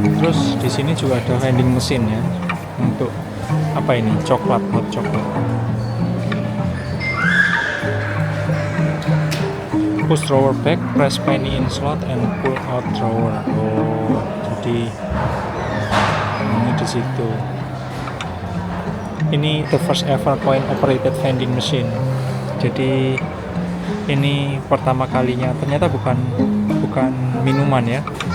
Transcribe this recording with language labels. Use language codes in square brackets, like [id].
[id] Terus di sini juga ada vending mesin ya untuk apa ini, coklat, hot coklat. [en] Push drawer back, press penny in slot and pull out drawer. [id] Oh, jadi ini di situ. Ini [en] the first ever coin operated vending machine. [id] Jadi ini pertama kalinya, ternyata bukan minuman ya.